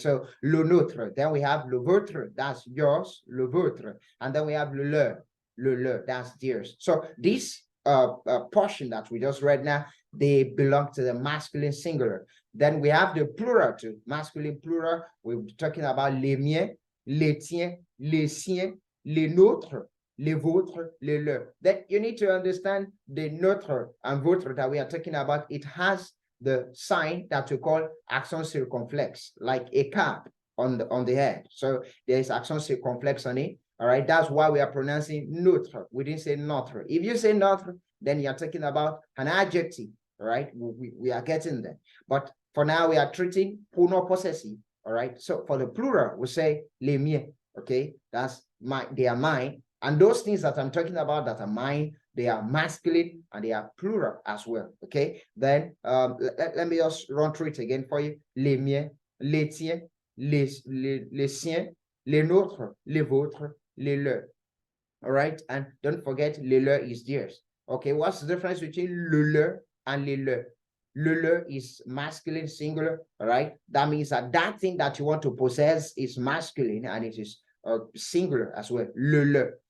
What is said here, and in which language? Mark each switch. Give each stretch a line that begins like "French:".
English: So le nôtre. Then we have le vôtre, that's yours, le vôtre, and then we have le leur, that's theirs. So this portion that we just read now, they belong to the masculine singular. Then we have the plural too, masculine plural. We're talking about
French: les miens, les tiens, les siens, les nôtres, les vôtres, les leurs.
English: Then you need to understand the nôtre and vôtre that we are talking about. It has the sign that we call accent circumflex, like a cap on the head. So there is accent circumflex on it. All right, that's why we are pronouncing notre. We didn't say notre. If you say notre, then you're talking about an adjective. All right, we are getting there. But for now, we are treating pronom possessive. All right, so for the plural, we say les miens. Okay, that's they are mine. And those things that I'm talking about that are mine, they are masculine and they are plural as well. Okay, then let me just run through it again for you.
French: Les miens, les tiens, les siens, les nôtres, les vôtres, les leurs.
English: All right, and don't forget, les leurs is theirs. Okay, what's the difference between le leur and les leurs? Le leur is masculine singular. All right, that means that that thing that you want to possess is masculine and it is singular as well. Le leur.